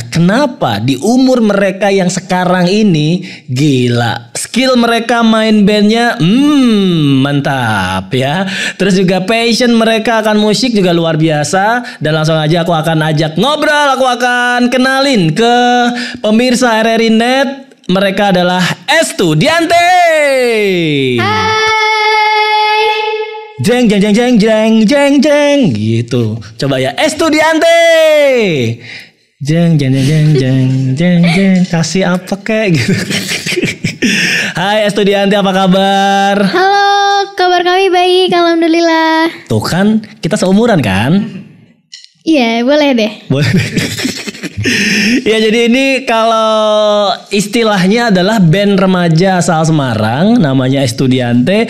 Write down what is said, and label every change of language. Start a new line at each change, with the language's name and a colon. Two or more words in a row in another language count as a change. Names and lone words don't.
Indonesian: Kenapa di umur mereka yang sekarang ini, gila, skill mereka main bandnya mantap ya. Terus juga passion mereka akan musik juga luar biasa. Dan langsung aja aku akan ajak ngobrol, aku akan kenalin ke pemirsa RRI Net. Mereka adalah Estudiante. Jeng jeng jeng jeng jeng jeng jeng gitu. Coba ya, Estudiante. Jeng jeng jeng jeng jeng jeng jeng. Kasih apa kek gitu. Hai Estudiante, apa kabar? Halo, kabar kami baik, alhamdulillah. Tuh kan, kita seumuran kan? Iya, boleh deh. Boleh. Ya, jadi ini kalau istilahnya adalah band remaja asal Semarang, namanya Estudiante.